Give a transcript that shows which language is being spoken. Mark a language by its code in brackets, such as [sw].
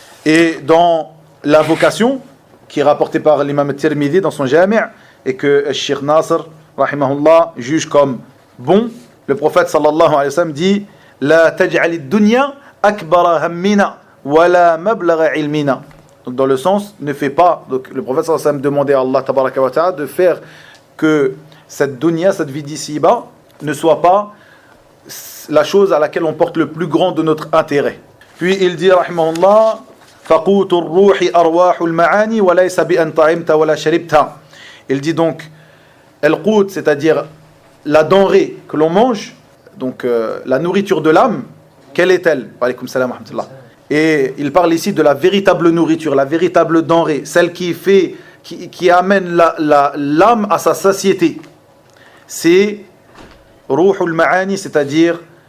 [fr] Et dans l'invocation, qui est rapportée par l'imam Tirmidhi dans son Jami', et que Sheikh Nasr, rahimahullah, juge comme bon, le prophète sallallahu alayhi wa sallam dit, [ar] la taj'alid dunya akbara hammina, wa la mablagha ilmina. [fr] Donc dans le sens, ne fais pas, donc le prophète sallallahu alayhi wa sallam demandait à Allah tabaraka wa ta'ala de faire que cette dunya, cette vie d'ici-bas, ne soit pas la chose à laquelle on porte le plus grand de notre intérêt. Puis il dit, rahimahullah, [ar] فَقُوتُ الرُّوحِ أَرْوَاحُ الْمَعَانِ وَلَيْسَ بِأَنْ طَعِمْتَ وَلَا شَرِبْتَ. [fr] Il dit donc, al-qut, c'est-à-dire la denrée que l'on mange, donc la nourriture de l'âme, quelle est-elle? [ar] Wa alaykoum salam wa rahmatullah. [fr] Et il parle ici de la véritable nourriture, la véritable denrée, celle qui amène l'âme à sa satiété. C'est Ruhul Ma'ani, c'est-à-dire